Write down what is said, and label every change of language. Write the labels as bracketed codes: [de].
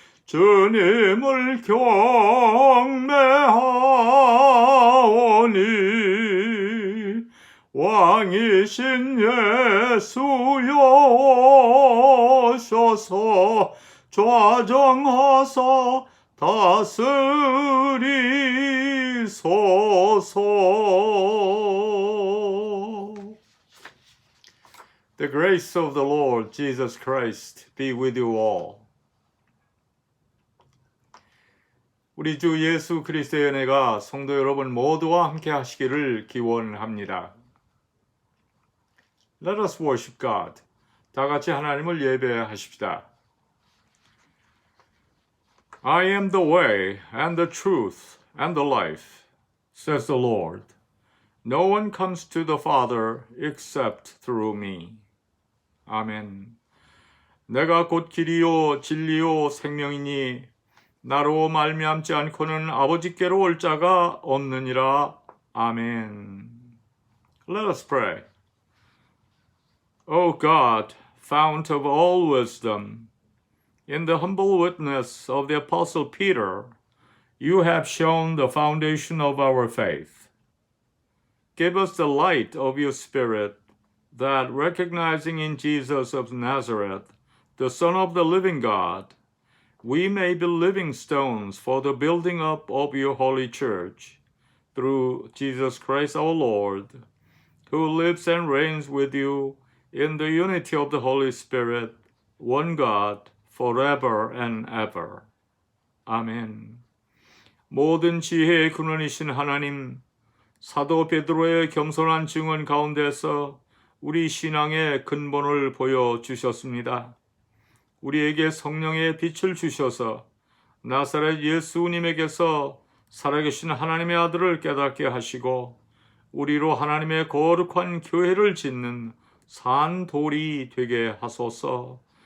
[ko] 주님을 경배하오니 왕이신 예수여 오셔서 좌정하사 다스리소서. [en] The grace of the Lord Jesus Christ be with you all. [ko] 우리 주 예수 그리스도의 은혜가 성도 여러분 모두와 함께 하시기를 기원합니다. [en] Let us worship God. [ko] 다 같이 하나님을 예배하십시다. [en] I am the way and the truth and the life, says the Lord. No one comes to the Father except through me. [ko] 아멘. 내가 곧 길이요 진리요 생명이니 나로 말미암지 않고는 아버지께로 올 자가 없느니라. [en] 아멘. Let us pray. O God, fount of all wisdom, in the humble witness of the Apostle Peter, you have shown the foundation of our faith. Give us the light of your Spirit, that recognizing in Jesus of Nazareth, the Son of the living God, we may be living stones for the building up of your holy church, through Jesus Christ our Lord, who lives and reigns with you in the unity of the Holy Spirit, one God, forever and ever. [ko] 아멘. 모든 지혜의 근원이신 하나님, 사도 베드로의 겸손한 증언 가운데서 우리 신앙의 근본을 보여주셨습니다. 우리에게 성령의 빛을 주셔서 나사렛 예수님에게서 살아계신 하나님의 아들을 깨닫게 하시고 우리로 하나님의 거룩한 교회를 짓는 산 돌이 되게 하소서.